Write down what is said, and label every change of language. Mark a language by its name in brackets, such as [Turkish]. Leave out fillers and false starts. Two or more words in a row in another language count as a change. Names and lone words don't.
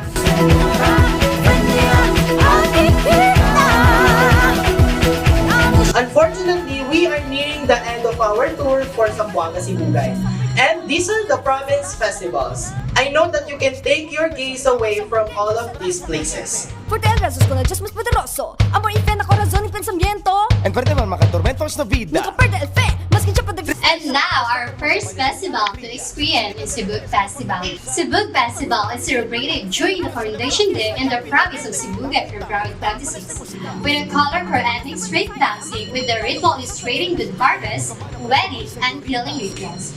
[English] Unfortunately, we are nearing the end of our tour for Zamboanga Sibugay. And these are the province festivals. I know that you can take your gaze away from all of these places. [Chavacano] Forte el rasos con el Diyos mas poderoso. Amor y fe na corazón y pensamiento. En parte man makatormentos na vida. Nunca perde el fe, mas que siya pa [English] And now, our first festival to experience is Sibug Festival. Sibug Festival is celebrated during the Coronation Day in the province of Sibugay, February 26, with a colorful ethnic street dancing with the ritual illustrating good harvest, wedding, and healing rituals.